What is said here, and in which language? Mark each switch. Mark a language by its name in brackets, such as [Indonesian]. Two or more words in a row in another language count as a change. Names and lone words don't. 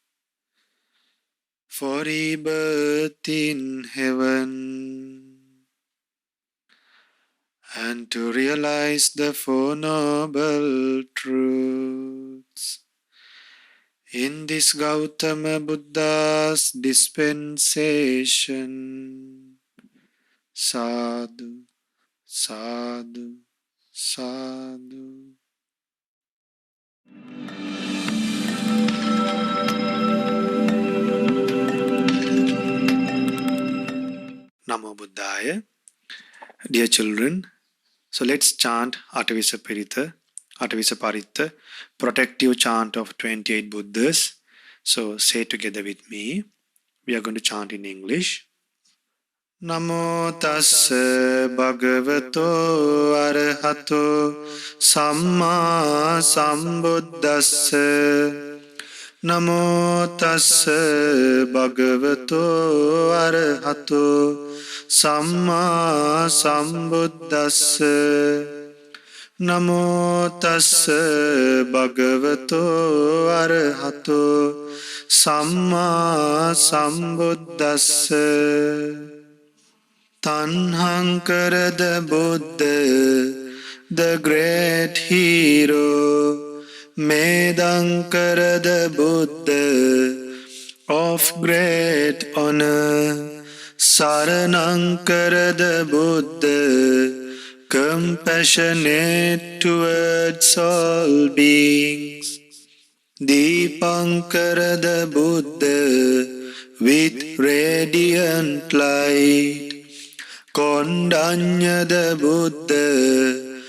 [English] for rebirth in heaven, and to realize the 4 noble truths in this Gautama Buddha's dispensation. [Pali] Sadhu, sadhu, sadhu. Namo Buddhaya. [English] Dear children, so let's chant Atavisa Pirita, Atavisa Paritta, protective chant of 28 Buddhas. So say together with me. We are going to chant in English. [Pali] Namo tassa bhagavato arahato samma sambuddhassa. Namo tassa bhagavato arahato samma sambuddhassa. Namo tassa bhagavato arahato samma sambuddhassa. [English] Tanhankara buddha the great hero, Medankara the Buddha, of great honor, Saranankara the Buddha, compassionate towards all beings, Deepankara the Buddha, with radiant light, Kondanya the Buddha,